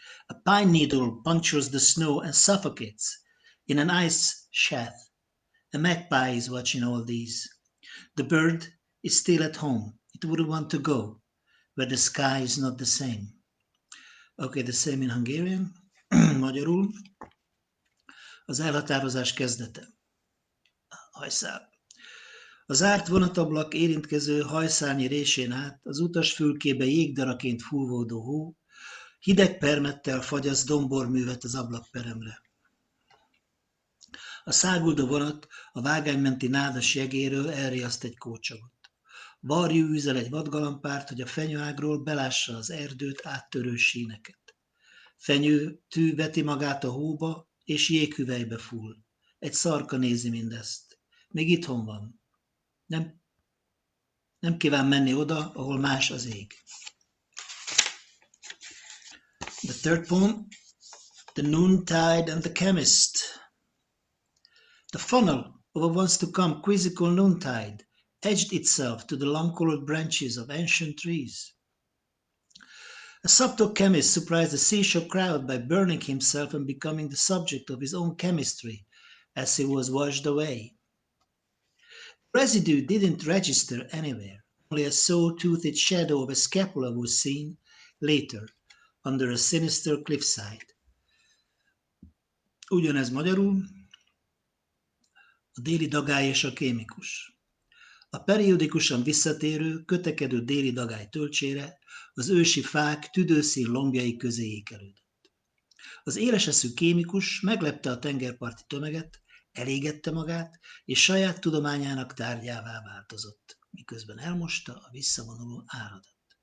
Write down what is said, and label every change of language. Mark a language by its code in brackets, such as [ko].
[en] A pine needle punctures the snow and suffocates in an ice sheath. A magpie is watching all these. The bird is still at home. It wouldn't want to go where the sky is not the same. Okay, the same in Hungarian. Magyarul. [hu] Az elhatározás kezdete. Hajszál. A zárt vonatablak érintkező hajszárnyi résén át az utas fülkébe jégdaraként fúvódó hó hideg permettel fagyaszt domborművet az ablakperemre. A száguldó vonat a vágánymenti nádas jegéről elriaszt egy kócsagot. Varjú üzel egy vadgalambárt, hogy a fenyőágról belássa az erdőt áttörő síneket. Fenyőtű veti magát a hóba, és jéghüvelybe full. Egy szarka nézi mindezt. Még itthon van. Nem kíván menni oda, ahol más az ég. [en] The third poem, The Noontide and the Chemist. The funnel of a once-to-come quizzical noontide edged itself to the long-colored branches of ancient trees. A subtle chemist surprised the seashore crowd by burning himself and becoming the subject of his own chemistry as he was washed away. The residue didn't register anywhere. Only a saw-toothed shadow of a scapula was seen later under a sinister cliffside. [hu] Ugyanez magyarul. A déli dagály és a kémikus. A periódikusan visszatérő, kötekedő déli dagály tölcsére az ősi fák tüdőszín lombjai közé ékelődött. Az éleseszű kémikus meglepte a tengerparti tömeget, elégette magát, és saját tudományának tárgyává változott, miközben elmosta a visszavonuló áradat.